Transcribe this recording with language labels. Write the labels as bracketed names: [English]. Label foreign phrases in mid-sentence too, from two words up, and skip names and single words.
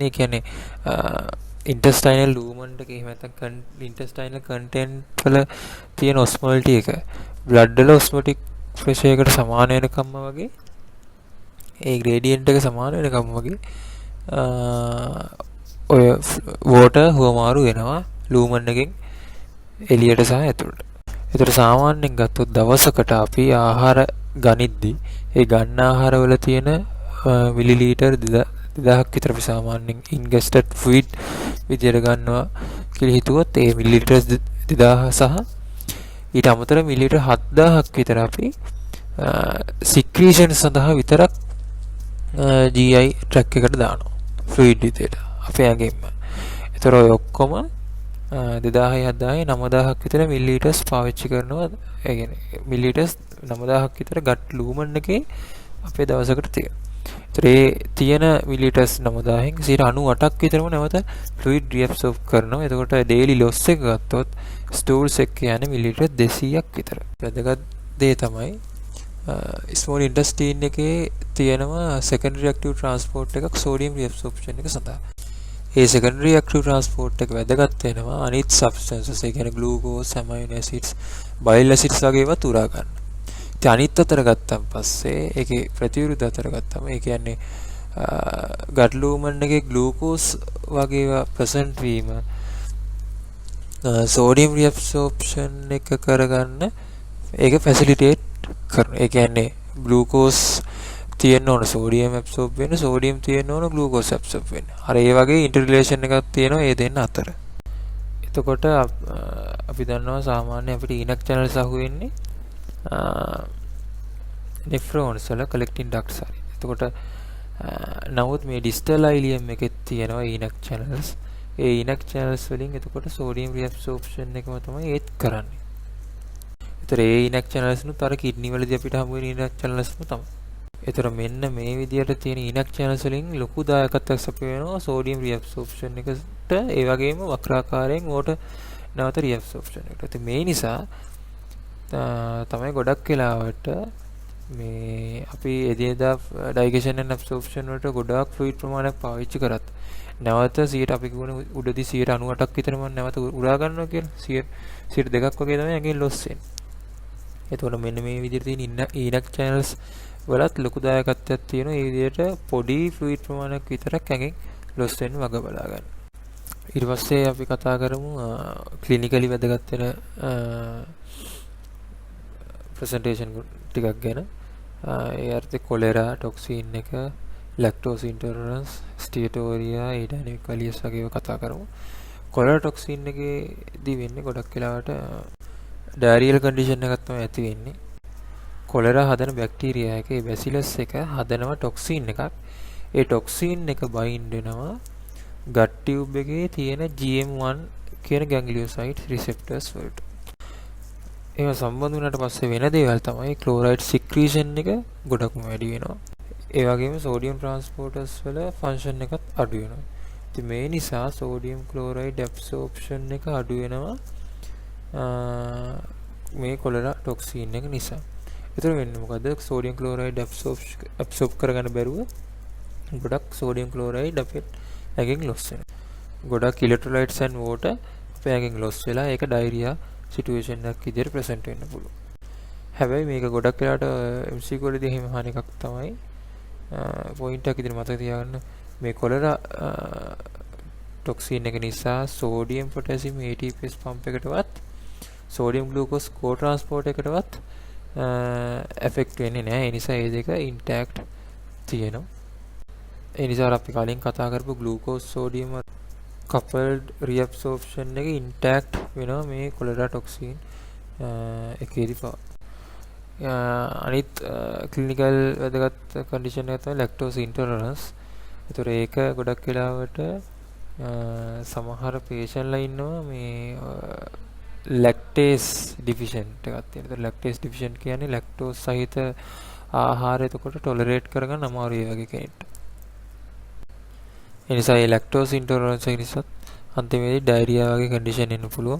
[Sinhala] ඒ කියන්නේ [English] intestinal lumen [Sinhala] එකේ එහෙම නැත්නම් [English] intestinal content [Sinhala] වල තියෙන osmolality එක blood වල [English] osmotic pressure [Sinhala] එකට සමාන වෙනකම්ම වගේ ඒ gradient එක සමාන වෙනකම්ම වගේ ඔය water හුවමාරු වෙනවා lumen එකෙන් එළියට සහ ඇතුළට. ඒතර සාමාන්‍යයෙන් ගත්තොත් දවසකට අපි ආහාර ගනිද්දී ඒ ගන්න ආහාර වල තියෙන මිලිලීටර් 2000ක් විතර අපි සාමාන්‍යයෙන් [English] ingested fluid [Sinhala] විදියට ගන්නවා කියලා හිතුවොත් ඒ මිලිලීටර් 2000 සහ ඊට අමතරව මිලිලීටර් 7000ක් විතර අපි secretion සඳහා විතරක් [English] GI tract [Sinhala] එකට දානවා fluid විදියට අපේ ඇඟෙන්ම. ඒතර ඔය ඔක්කොම 2000 7000 9000ක් විතර මිලිලීටර්ස් පාවිච්චි කරනවා. ඒ කියන්නේ මිලිලීටර්ස් 9000ක් විතර [English] gut lumen [Sinhala] එකේ අපේ දවසකට තියෙනවා. ඒතර ඒ තියෙන මිලිලීටර්ස් 9000න් 98ක් විතරම නැවත [English] fluid reabsorb [Sinhala] කරනවා. එතකොට [English] daily loss [Sinhala] එක ගත්තොත් stools එක කියන්නේ මිලිලීටර් 200ක් විතර. වැදගත් දේ තමයි [English] small intestine [Sinhala] එකේ තියෙනවා [English] secondary active transport [Sinhala] එකක් [English] sodium reabsorption [Sinhala] එක සඳහා. ඒ [English] secondary active transport [Sinhala] එක වැදගත් වෙනවා අනිත් substances ඒ කියන්නේ [English] glucose, amino acids, bile acids [Sinhala] වගේ ඒවා තුරා ගන්න. ඉතින් අනිත් අතර ගත්තන් පස්සේ ඒකේ ප්‍රතිවිරුද්ධ අතර ගත්තම ඒ කියන්නේ [English] gut lumen [Sinhala] එකේ glucose වගේ ඒවා present වීම [English] sodium reabsorption [Sinhala] එක කරගන්න ඒක facilitate කරනවා. ඒ කියන්නේ glucose තියෙන්න ඕන [English] sodium absorb [Sinhala] වෙන්න, sodium තියෙන්න ඕන [English] glucose absorb [Sinhala] වෙන්න. අර ඒ වගේ interrelation එකක් තියෙනවා මේ දෙන්න අතර. එතකොට අපි දන්නවා සාමාන්‍ය අපිට ඊනක් channels අහුවෙන්නේ nephrons වල [English] collecting ducts [Sinhala] හරි. එතකොට නමුත් මේ [English] distal ileum [Sinhala] එකෙත් තියෙනවා ඊනක් channels. ඒ ඊනක් channels වලින් එතකොට [English] sodium reabsorption [Sinhala] එකම තමයි ඒත් කරන්නේ. ඒතර ඒ ඊනක් channels නුත් අර kidney වලදී අපිට හමු වෙන ඊනක් channels තමයි. ඒතර මෙන්න මේ විදියට තියෙන ඊනක් channels වලින් ලොකු දායකත්වයක් සපයනවා [English] sodium reabsorption [Sinhala] එකට. ඒ වගේම වක්‍රාකාරයෙන් water නැවත reabsorption එකට. ඉතින් මේ නිසා තමයි ගොඩක් වෙලාවට මේ අපි එදිනෙදා [English] digestion and absorption [Sinhala] වලට ගොඩාක් fluid ප්‍රමාණයක් පාවිච්චි කරත් නැවත 100ට අපි කියවන උඩදී 98ක් විතර මම නැවත උරා ගන්නවා කියලා 100ක් වගේ තමයි ඇඟෙන් loss වෙන්නේ. එතකොට මෙන්න මේ විදිහට තියෙන ඊනක් channels වලත් ලොකු දායකත්වයක් තියෙනවා. මේ විදිහට පොඩි fluid ප්‍රමාණයක් විතරක් ඇඟෙන් loss වෙන්න වග බලා ගන්න. ඊට පස්සේ අපි කතා කරමු clinically වැදගත් වෙන presentation ටිකක් ගැන. ඒ අර්ථේ [English] cholera toxin [Sinhala] එක, [English] lactose intolerance, steatorrhea, adenine valius [Sinhala] වගේ ඒවා කතා කරමු. [English] cholera toxin [Sinhala] එකේදී වෙන්නේ ගොඩක් වෙලාවට [English] diarrheal condition [Sinhala] එකක් තමයි ඇති වෙන්නේ. cholera හදන බැක්ටීරියා එක ඒ bacillus එක හදනවා toxin එකක්. ඒ toxin එක bind වෙනවා [English] gut tube [Sinhala] එකේ තියෙන GM1 කියන [English] ganglioside receptors [Sinhala] වලට. ඒව සම්බන්ධ වුණාට පස්සේ වෙන දේවල් තමයි [English] chloride secretion [Sinhala] එක ගොඩක්ම වැඩි වෙනවා. ඒ වගේම [English] sodium transporters [Sinhala] වල function එකත් අඩු වෙනවා. ඉතින් මේ නිසා [English] sodium chloride absorption [Sinhala] එක අඩු වෙනවා මේ [English] cholera toxin [Sinhala] එක නිසා. ඒතර වෙන්නේ මොකද? [English] sodium chloride absorb [Sinhala] කරගන්න බැරුව ගොඩක් [English] sodium chloride [Sinhala] අපේ ඇඟෙන් loss වෙනවා. ගොඩක් [English] electrolytes and water [Sinhala] අපේ ඇඟෙන් loss වෙලා ඒක [English] diarrhea situation [Sinhala] එකක් විදිහට present වෙන්න පුළුවන්. හැබැයි මේක ගොඩක් වෙලාට MCQ වලදී එහෙම අහන එකක් තමයි point එකක් විදිහට මතක තියාගන්න මේ [English] cholera toxin [Sinhala] එක නිසා [English] sodium potassium ATPase pump [Sinhala] එකටවත් [English] sodium glucose co-transport [Sinhala] එකටවත් affect වෙන්නේ නැහැ. ඒ නිසා මේ දෙක intact තියෙනවා. ඒ නිසා අපි කලින් කතා කරපු [English] glucose sodium coupled reabsorption [Sinhala] එක intact වෙනවා මේ [English] cholera toxin [Sinhala] එකේදී. අනිත් clinical වැදගත් condition එක තමයි [English] lactose intolerance. [Sinhala] ඒතර ඒක ගොඩක් වෙලාවට සමහර patientලා ඉන්නවා මේ [English] lactase deficient [Sinhala] එකක් තියෙනවා. ඒතර [English] lactase deficient [Sinhala] කියන්නේ lactose සහිත ආහාර එතකොට ටොලරේට් කරගන්න අමාරුයි ඒ වගේ කෙනෙක්ට. ඒ නිසා ඒ [English] lactose intolerance [Sinhala] එක නිසා අන්තිමේදී ඩයරියා වගේ කන්ඩිෂන් එන්න පුළුවන්.